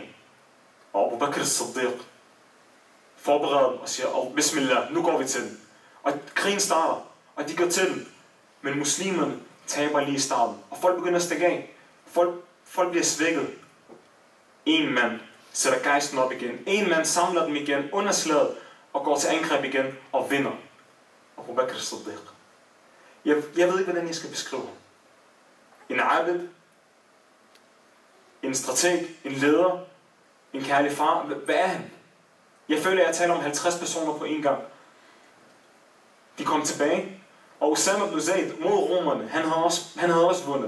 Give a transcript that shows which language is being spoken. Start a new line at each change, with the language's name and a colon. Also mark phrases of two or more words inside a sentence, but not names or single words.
Danish: Og Abu Bakr as-Siddiq forbereder dem og siger, Bismillah, nu går vi til den. Og krigen starter, og de går til den. Men muslimerne taber lige i starten. Og folk begynder at stikke af. Folk bliver svækket. En mand sætter gejsten op igen. En mand samler dem igen under slaget og går til angreb igen og vinder. Abu Bakr as-Siddiq. Jeg ved ikke, hvordan jeg skal beskrive ham. En abid, en strateg, en leder, en kærlig far. Hvad er han? Jeg føler, at jeg taler om 50 personer på en gang. De kom tilbage, og Osama ibn Zaid mod romerne, han havde også vundet.